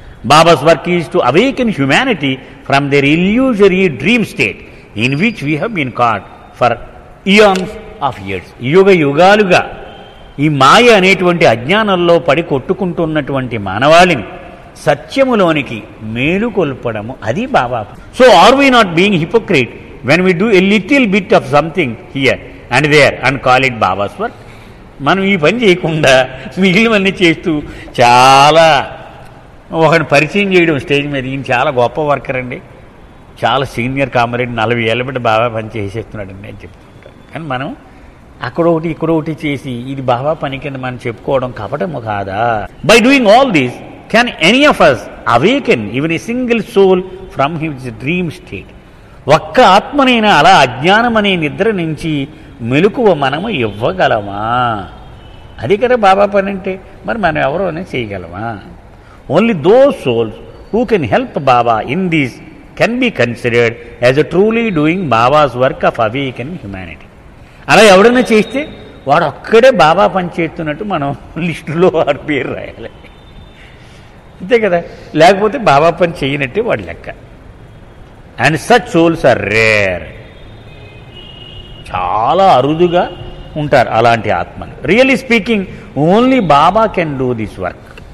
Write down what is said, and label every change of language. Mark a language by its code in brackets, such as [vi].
[en] Baba's work is to awaken humanity from their illusory dream state in which we have been caught for eons of years. [te] యుగాలుగా ఈ మాయ అనేటువంటి అజ్ఞానంలో పడి కొట్టుకుంటున్నటువంటి మానవాళిని సత్యములోనికి మేలుకొల్పడము, అది బాబా. [en] So are we not being hypocrite when we do a little bit of something here and there and call it Baba's work? [te] మనం ఈ పని చేయకుండా మిగిలినవన్నీ చేస్తూ చాలా ఒకరిని పరిచయం చేయడం స్టేజ్ మీద, ఈయన చాలా గొప్ప వర్కర్ అండి, చాలా సీనియర్ కామరేడ్, 40 ఏళ్ళ బిడ్డ బాబా పని చేసేస్తున్నాడండి అని చెప్తుంటాం. కానీ మనం అక్కడ ఒకటి ఇక్కడ ఒకటి చేసి ఇది బాబా పని కింద మనం చెప్పుకోవడం కపటము కాదా? [en] By doing all these can any of us awaken even a single soul from his dream state? [te] ఒక్క ఆత్మనైనా అలా అజ్ఞానం అనే నిద్ర నుంచి మెలకువ మనము ఇవ్వగలమా? అది కదా బాబా పని అంటే. మరి మనం ఎవరో అనేది చేయగలమా? [en] Only those souls who can help Baba in this can be considered as a truly doing Baba's work of awakening humanity. [te] అలా ఎవడైనా చేస్తే వాడు ఒక్కడే బాబా పని చేస్తున్నట్టు మనం లిస్టులో వాడి పేరు రాయాలి, అంతే కదా. లేకపోతే బాబా పని చేయనట్టే వాడి లెక్క. [en] And such souls are rare. [te] చాలా అరుదుగా ఉంటారు అలాంటి ఆత్మలు. [en] Really speaking only Baba can do this work.